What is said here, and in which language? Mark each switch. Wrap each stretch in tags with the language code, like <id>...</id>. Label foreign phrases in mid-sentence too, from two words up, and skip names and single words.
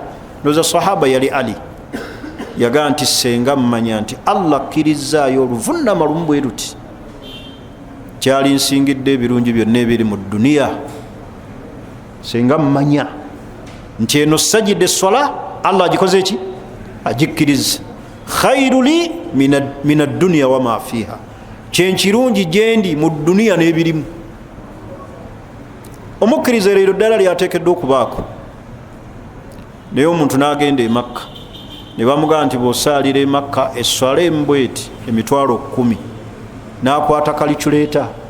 <lg>Noza sahaba yali Ali, yagaa nti senga mmanya nti Allah akkirizzaayo oluvunnama lumu bwe luti, kyali nsingidde ebirungi byonna ebiri mu duniya. Senga mmanya nti eno sajida eswala Allah agikoze eki? Agikkiriza.</lg> <ar>خير لي من الدنيا وما فيها,</ar> <lg>kyenkirungi gyendi mu duniya n'ebirimu. Omukkiriza leero ddala lyateekeddwa okubaako. Naye omuntu n'agenda e Makka, ne bamugamba nti bw'osaalira e Makka eswala embweti emitwalo 10, n'akwata kalikyuleeta</lg>